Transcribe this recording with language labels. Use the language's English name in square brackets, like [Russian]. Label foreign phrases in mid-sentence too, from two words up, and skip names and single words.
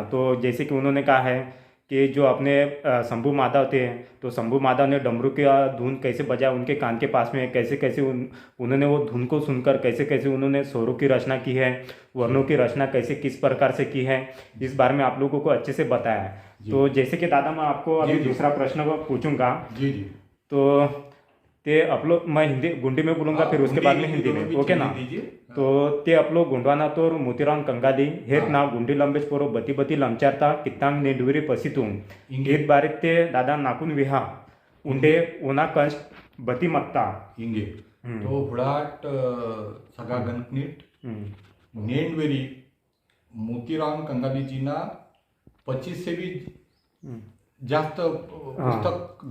[Hindi] तो जैसे कि उन्होंने कहा है कि जो अपने शंभू माधव थे, तो शंभू माधव ने डमरू की धुन कैसे बजाया उनके कान के पास में, कैसे कैसे उन्होंने वो धुन को सुनकर कैसे कैसे उन्होंने स्वरों की रचना की है, वर्णों की रचना कैसे किस प्रकार से की है, इस बारे में आप लोगों को अच्छे से बताया है। तो जैसे कि दादा मैं आपको अभी दूसरा प्रश्न पूछूंगा, तो ते आप लोग, मैं हिंदी गुंडी में बोलूँगा, फिर उसके बाद में हिंदी में, ओके ना। तो ते आप लोग [Gondi] गुंडवाना तोर मोतीराम कंगाली हेत ना गुंडी लंबेच पोरो बती बती लमचारता कितांग नेडविरी पसितून हेत बारीक ते दादा नाकून विहा उंडे ओना कंच बती मत्ता हिंगे। तो हुडाट सगा गणनीट नेडवेरी मोतीराम कंगाली जी ना 25 से भी जास्त पुस्तक,